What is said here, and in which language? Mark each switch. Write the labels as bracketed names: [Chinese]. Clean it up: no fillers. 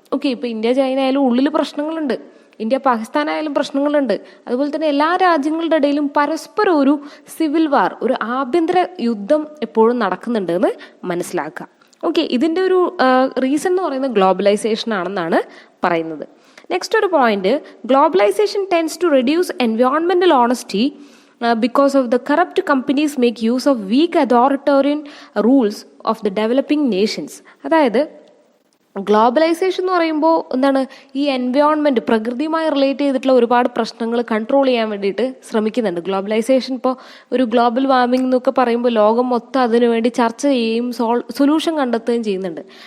[Malayalam] Okay, ഇപ്പൊ India, China ആയാലും ഉള്ളിൽ പ്രശ്നങ്ങളുണ്ട്, ഇന്ത്യ പാകിസ്ഥാൻ ആയാലും പ്രശ്നങ്ങളുണ്ട്. അതുപോലെ തന്നെ എല്ലാ രാജ്യങ്ങളുടെ ഇടയിലും പരസ്പരം ഒരു സിവിൽ വാർ, ഒരു ആഭ്യന്തര യുദ്ധം എപ്പോഴും നടക്കുന്നുണ്ട് എന്ന് മനസ്സിലാക്കുക. ഓക്കെ, ഇതിന്റെ ഒരു റീസൺ എന്ന് പറയുന്നത് ഗ്ലോബലൈസേഷൻ ആണെന്നാണ് പറയുന്നത്. [English] Next ഒരു point, globalisation tense to reduce എൻവയോൺമെന്റൽ honesty because of the corrupt companies make use of weak authoritarian rules of the developing nations. [Malayalam] അതായത് ഗ്ലോബലൈസേഷൻ എന്ന് പറയുമ്പോൾ ഈ എൻവയോൺമെന്റ്, പ്രകൃതിയുമായി റിലേറ്റ് ചെയ്തിട്ടുള്ള ഒരുപാട് പ്രശ്നങ്ങൾ കൺട്രോൾ ചെയ്യാൻ വേണ്ടിയിട്ട് ശ്രമിക്കുന്നുണ്ട്. ഗ്ലോബലൈസേഷൻ ഇപ്പോൾ ഒരു ഗ്ലോബൽ വാർമിംഗ് എന്നൊക്കെ പറയുമ്പോൾ ലോകം മൊത്തം അതിനുവേണ്ടി ചർച്ച ചെയ്യുകയും സൊല്യൂഷൻ കണ്ടെത്തുകയും ചെയ്യുന്നുണ്ട്.